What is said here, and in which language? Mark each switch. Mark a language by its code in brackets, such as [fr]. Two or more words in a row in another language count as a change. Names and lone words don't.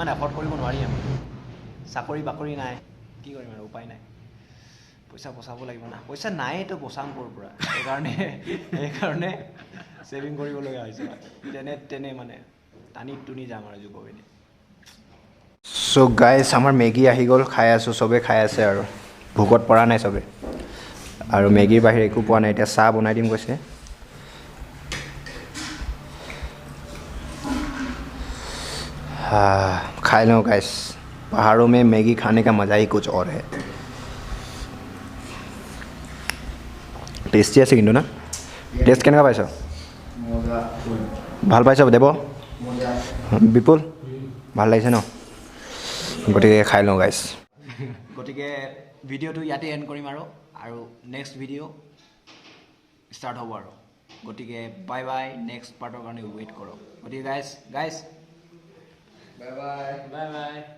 [as] এফৰ্ড কৰিব নোৱাৰি আমি চাকৰি বাকৰি নাই কি কৰিম আৰু উপায় নাই পইচা বচাব লাগিব না পইচা নাইতো বচাম ক'ৰ পৰা সেইকাৰণে ছেভিং কৰিবলগীয়া হৈছে তেনে মানে টানি টুনি যাম আৰু জুকো ভেলী [en] so guys [as] আমাৰ মেগী আহি গ'ল খাই আছোঁ চবেই খাই আছে আৰু ভোকত পৰা নাই চবে আৰু মেগীৰ বাহিৰে একো পোৱা নাই এতিয়া চাহ বনাই দিম কৈছে [hi] खाई लो गाइस पहाड़ों में मैगी खाने का मज़ा ही कुछ और है टेस्टी [as] আছে কিন্তু না টেষ্ট কেনেকুৱা পাইছ ভাল পাইছ দেৱ বিপুল ভাল লাগিছে ন গতিকে খাই লওঁ গাইছ গতিকে ভিডিঅ'টো ইয়াতে এণ্ড কৰিম আৰু [en] next video start [as] হ'ব আৰু গতিকে [en] bye bye [as] নেক্সট পাৰ্টৰ কাৰণে ৱেইট কৰক গতিকে গাইছ [en] bye bye